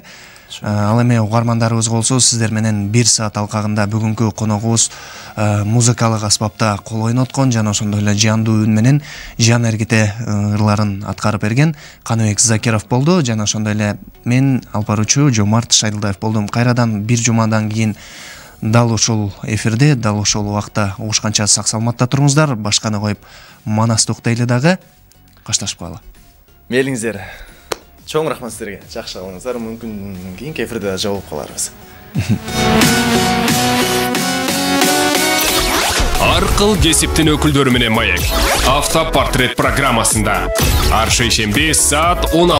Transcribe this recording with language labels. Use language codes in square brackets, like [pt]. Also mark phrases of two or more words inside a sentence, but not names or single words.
[ky] Ал эми угармандарыбыз болсо, сиздер менен 1 саат алкагында бүгүнкү коногубуз музыкалык аспапта кол ойноткон жана ошондой эле жандуу үн менен жан эргите ырларын аткарып берген Каныбек Закиров болду жана ошондой эле мен алып баруучу Жомарт Шайдылдаев болдум. Кайрадан бир жумадан кийин дал ушул эфирде, дал ушул убакта угушканча сак саламатта туруңуздар. Башканы коюп Манастык дейле дагы. Коштошуп калалы. [kk] Мейлиңиздер. Чоң рахмат сіздерге. Жақсы қалыңыздар. Мүмкін кейінгі эфирде жауап қаларбыз. [ky] Аркыл кесиптин өкүлдөрү менен маек. Автопортрет программасында. Ар шейшемби саат 16